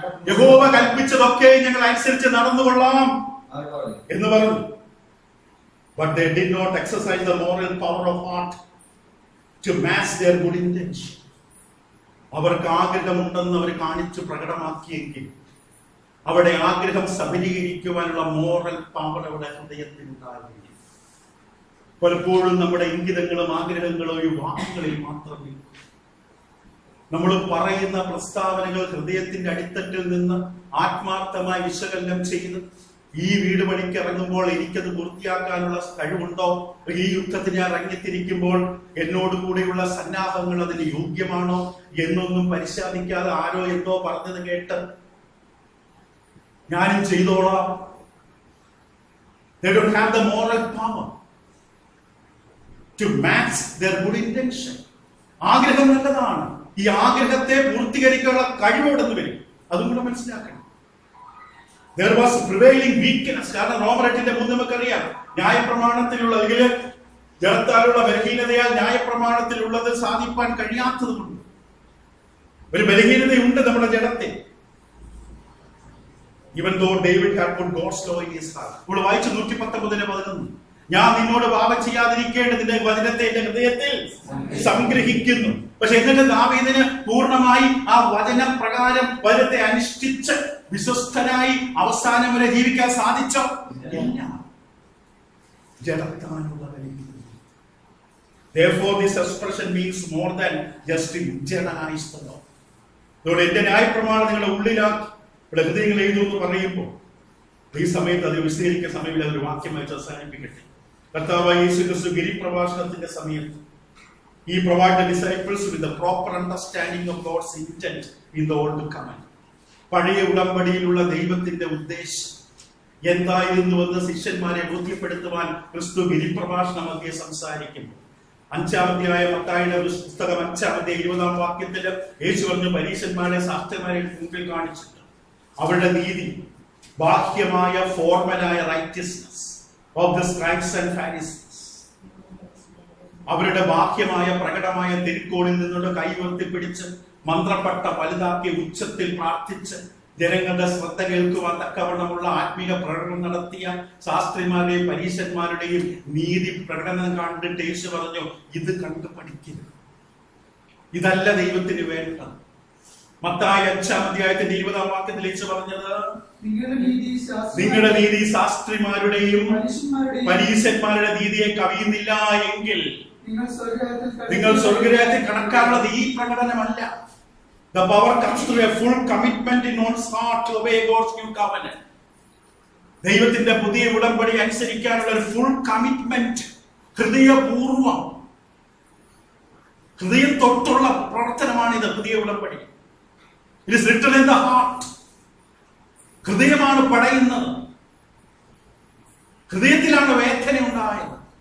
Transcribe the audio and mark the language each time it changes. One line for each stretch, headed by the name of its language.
Malayalam: യഹോവ കൽപ്പിച്ചതൊക്കെ ഞങ്ങൾ അനുസരിച്ച് നടന്നുകൊള്ളാം എന്ന് പറഞ്ഞു.
English: But they did not exercise the moral power of heart to match their good intention.
Malayalam: അവർക്ക് ആഗ്രഹമുണ്ടെന്ന് അവർ കാണിച്ചു പ്രകടമാക്കിയെങ്കിൽ അവിടെ ആഗ്രഹം സബലീകരിക്കുവാനുള്ള മോറൽ പവർ അവിടെ ഹൃദയത്തിൽ ഉണ്ടാകില്ല. പലപ്പോഴും നമ്മുടെ ഇംഗിതങ്ങളും ആഗ്രഹങ്ങളും ഈ വാക്കുകളിൽ മാത്രമേ. നമ്മൾ പറയുന്ന പ്രസ്താവനകൾ ഹൃദയത്തിന്റെ അടിത്തട്ടിൽ നിന്ന് ആത്മാർത്ഥമായി വിശകലനം ചെയ്ത് ഈ വീട് പണിക്ക് ഇറങ്ങുമ്പോൾ എനിക്കത് പൂർത്തിയാക്കാനുള്ള കഴിവുണ്ടോ? ഈ യുദ്ധത്തിന് ഞാൻ ഇറങ്ങിത്തിരിക്കുമ്പോൾ എന്നോട് കൂടെയുള്ള സന്നാഹങ്ങൾ അതിന് യോഗ്യമാണോ എന്നൊന്നും പരിശോധിക്കാതെ ആരോ എന്തോ പറഞ്ഞത് കേട്ട് ഞാനും ചെയ്തോളാം.
English: They don't have the moral power to match their good intention.
Malayalam: ആഗ്രഹം നല്ലതാണ്. ഈ ആഗ്രഹത്തെ പൂർത്തീകരിക്കാനുള്ള കഴിവോടെന്ന് വരും. അതും കൂടെ മനസ്സിലാക്കണം.
English: There was prevailing weakness.
Malayalam: കാരണം റോമർ 8:3 നമുക്കറിയാം, ന്യായപ്രമാണത്തിലുള്ള അല്ലെങ്കിൽ ജഡത്താലുള്ള ബലഹീനതയാൽ ന്യായപ്രമാണത്തിലുള്ളത് സാധിപ്പാൻ കഴിയാത്തത് കൊണ്ട് ഒരു ബലഹീനതയുണ്ട് നമ്മുടെ ജഡത്തിൽ.
English: Even though David had put God's law in his heart.
Malayalam: ഇവിടെ വായിച്ചു 119:11. ഞാൻ നിന്നോട് പാപം ചെയ്യാതിരിക്കേണ്ടതിന്റെ വചനത്തെ എന്റെ ഹൃദയത്തിൽ സംഗ്രഹിക്കുന്നു. പക്ഷെ എന്നിട്ട് ദാവീദിന് പൂർണ്ണമായി ആ വചന പ്രകാരം വചനത്തെ അനുഷ്ഠിച്ച് വിശ്വസ്തനായി അവസാനം വരെ ജീവിക്കാൻ സാധിച്ചോ? ഇല്ല. ജഡത്താനുള്ള ബലഹീനത.
English: Therefore this expression means more than just to internalize the law.
Malayalam: അതുകൊണ്ട് എന്റെ ന്യായപ്രമാണം നിങ്ങളുടെ ഉള്ളിലാക്കി ഇവിടെ ഹൃദയങ്ങൾ എഴുതുമെന്ന് പറയുമ്പോൾ ഈ സമയത്ത് അത് വിശദീകരിക്കുന്ന സമയത്ത് അതൊരു വാക്യമായിട്ട് അവസാനിപ്പിക്കട്ടെ. കർത്താവായ യേശു ക്രിസ്തു ഗിരിപ്രഭാഷണത്തിന്റെ സമയത്ത്
English: he provided disciples with the proper understanding of God's intent in the old covenant.
Malayalam: പഴയ ഉടമ്പടിയിലുള്ള ദൈവത്തിന്റെ ഉദ്ദേശം എന്തായിരുന്നുവെന്ന് ശിഷ്യന്മാരെ ബോധ്യപ്പെടുത്തുവാൻ ക്രിസ്തു ഗിരിപ്രഭാഷണം മധ്യേ സംസാരിക്കുന്നു. 5-ാം അധ്യായ മത്തായിയുടെ പുസ്തകം 5-ാം അധ്യായം 20-ാം വാക്യത്തിൽ യേശു പറഞ്ഞു, പരീശന്മാരെ ശാസ്ത്രിമാരെ മുമ്പിൽ കാണിച്ചിട്ട് അവരുടെ നീതി ബാഹ്യമായ ഫോർമലായ
English: righteousness of the scribes and Pharisees,
Malayalam: അവരുടെ ബാഹ്യമായ പ്രകടമായ തിരുക്കോണിൽ നിന്നുള്ള കൈവർത്തി പിടിച്ച് മന്ത്രപ്പെട്ട വലുതാക്കി ഉച്ചത്തിൽ പ്രാർത്ഥിച്ച് ജനങ്ങളുടെ ശ്രദ്ധ കേൾക്കുവാൻ തക്കവണ്ണമുള്ള ആത്മീയ പ്രകടനം നടത്തിയ ശാസ്ത്രിമാരുടെയും പരീശന്മാരുടെയും നീതി പ്രകടനം കണ്ടിട്ട് യേശു പറഞ്ഞു, ഇത് കണ്ടു പഠിക്കരുത്, ഇതല്ല ദൈവത്തിന് വേണ്ട. മത്തായി 5-ാം അധ്യായത്തിന്റെ 20-ാം വാക്യത്തിൽ യേശു പറഞ്ഞത്, നിങ്ങളുടെ നീതി ശാസ്ത്രിമാരുടെയും പരീശന്മാരുടെ നീതിയെ കവിയുന്നില്ല എങ്കിൽ നിങ്ങൾ സ്വർഗ്ഗരാജ്യത്തിൽ കടക്കാനുള്ളത് ഈ പ്രകടനമല്ല.
English: The power comes through a full commitment in one's heart to obey God's new covenant.
Malayalam: ദൈവത്തിന്റെ പുതിയ ഉടമ്പടി അനുസരിക്കാനുള്ള ഒരു ഫുൾ കമ്മിറ്റ്മെന്റ്, ഹൃദയപൂർവം, ഹൃദയം തൊട്ടുള്ള പ്രവർത്തനമാണിത്. പുതിയ ഉടമ്പടി
English: It is written in the heart.
Malayalam: ഹൃദയമാണ് പടയുന്നത്, ഹൃദയത്തിലാണ് വേദന ഉണ്ടായത്.